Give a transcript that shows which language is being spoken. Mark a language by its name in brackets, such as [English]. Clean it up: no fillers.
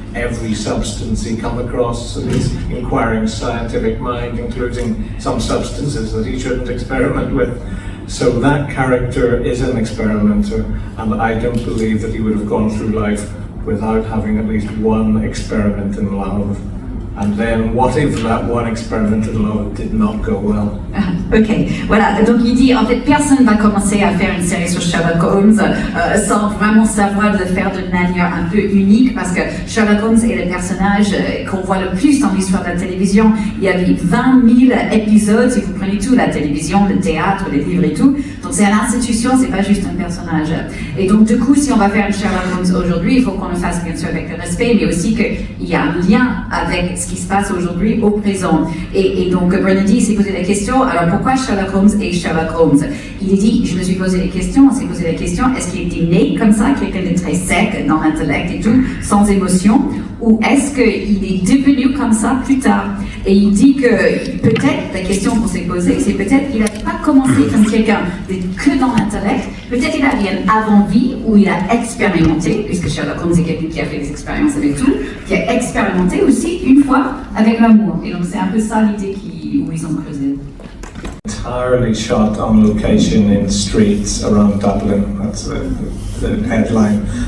[English] every substance he come across, and his inquiring scientific mind, including some substances that he shouldn't experiment with. So that character is an experimenter, and I don't believe that he would have gone through life without having at least one experiment in love. And then, what if that one experiment in love did not go well? [French] Ok, voilà, donc il dit en fait personne va commencer à faire une série sur Sherlock Holmes sans vraiment savoir le faire d'une manière un peu unique, parce que Sherlock Holmes est le personnage qu'on voit le plus dans l'histoire de la télévision. Il y avait 20 000 épisodes, si vous prenez tout, la télévision, le théâtre, les livres et tout. Donc c'est une institution, c'est pas juste un personnage. Et donc du coup, si on va faire un Sherlock Holmes aujourd'hui, il faut qu'on le fasse bien sûr avec le respect, mais aussi qu'il y a un lien avec ce qui se passe aujourd'hui au présent. Et donc Bernardi s'est posé la question, alors pourquoi Sherlock Holmes et Sherlock Holmes? Il a dit, je me suis posé la question, on s'est posé la question, est-ce qu'il était né comme ça, quelqu'un de très sec dans l'intellect et tout, sans émotion, ou est-ce qu'il est devenu comme ça plus tard? Et il dit que peut-être, la question qu'on s'est posée, c'est peut-être qu'il n'a pas commencé comme quelqu'un que dans l'intellect, peut-être il avait une avant-vie où il a expérimenté, puisque Sherlock Holmes est quelqu'un qui a fait des expériences avec tout, qui a expérimenté aussi une fois avec l'amour. Et donc c'est un peu ça l'idée où ils ont creusé. [English] Entirely shot on location in streets around Dublin. That's the headline.